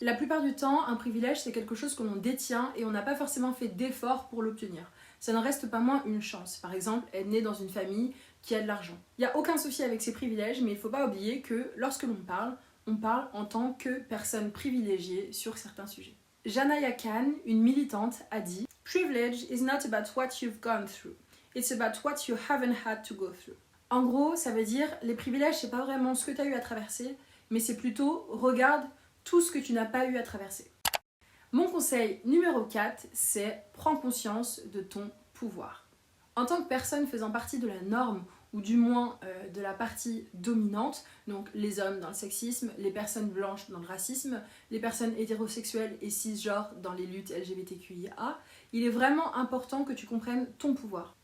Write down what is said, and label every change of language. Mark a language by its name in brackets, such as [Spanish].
[French] La plupart du temps, un privilège, c'est quelque chose que l'on détient et on n'a pas forcément fait d'efforts pour l'obtenir. Ça n'en reste pas moins une chance. Par exemple, être né dans une famille qui a de l'argent. Il n'y a aucun souci avec ces privilèges, mais il ne faut pas oublier que lorsque l'on parle, on parle en tant que personne privilégiée sur certains sujets. [English] Janaya Khan, [French] une militante, a dit [English] « Privilege is not about what you've gone through, it's about what you haven't had to go through ». [French] En gros, ça veut dire les privilèges, c'est pas vraiment ce que tu as eu à traverser, mais c'est plutôt regarde tout ce que tu n'as pas eu à traverser. Mon conseil numéro 4, c'est prends conscience de ton pouvoir. En tant que personne faisant partie de la norme, ou du moins de la partie dominante, donc les hommes dans le sexisme, les personnes blanches dans le racisme, les personnes hétérosexuelles et cisgenres dans les luttes LGBTQIA, il est vraiment important que tu comprennes ton pouvoir.